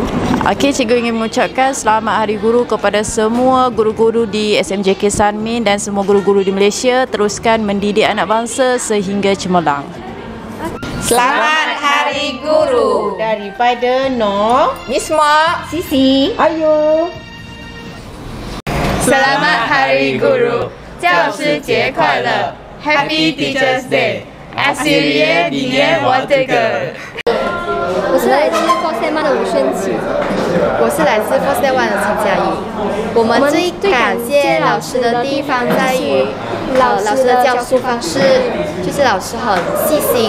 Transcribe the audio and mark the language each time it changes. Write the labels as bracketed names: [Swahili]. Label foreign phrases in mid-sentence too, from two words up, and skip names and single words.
[Malay] Okey, cikgu ingin mengucapkan selamat Hari Guru kepada semua guru-guru di SMJK Sunmin dan semua guru-guru di Malaysia. Teruskan mendidik anak bangsa sehingga cemerlang. Selamat Hari Guru Daripada Noh, Miss Mak, Sisi, Ayu. Selamat Hari Guru [Chinese] 教师节快乐 [English] Happy Teachers Day [Malay] Asilia Dinian Wateger [Chinese] 我是来自 Force One 的吴宣琪，我是来自 Force One 的陈佳怡。我们最感谢老师的地方在于，老师的教书方式就是老师很细心，